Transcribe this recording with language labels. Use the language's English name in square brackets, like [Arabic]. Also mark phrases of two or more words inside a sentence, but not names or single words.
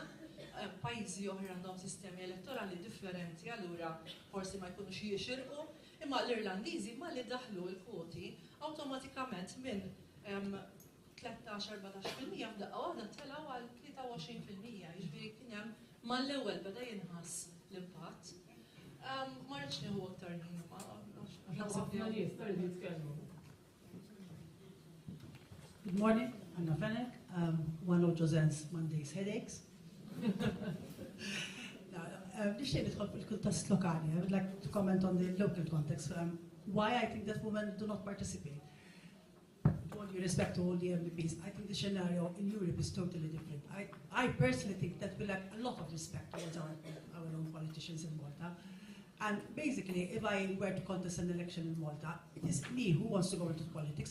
[Maltese] Pajjiżi oħra għandhom sistemi elettorali differenti, allura forsi ma jkunux jixirqu, imma l-Irlandiżi ma li daħlu l-kwoti awtomatikament minn 13-14% f'daqqa waħda telaw għal 23%, jiġifieri kien hemm mal-ewwel beda jinħass l-impatt. Ma rridx nieħu aktar ħin [English] Good morning, Anna Fenech, one of Josen's Monday's headaches. [Maltese] Nixtieq nidħol fil-kuntest lokali. [English] I would like to comment on the local context. Why I think that women do not participate. With all due respect to all the MEPs, I think the scenario in Europe is totally different. I personally think that we lack a lot of respect towards our own politicians in Malta. And basically, if I were to contest an election in Malta, it is me who wants to go into politics.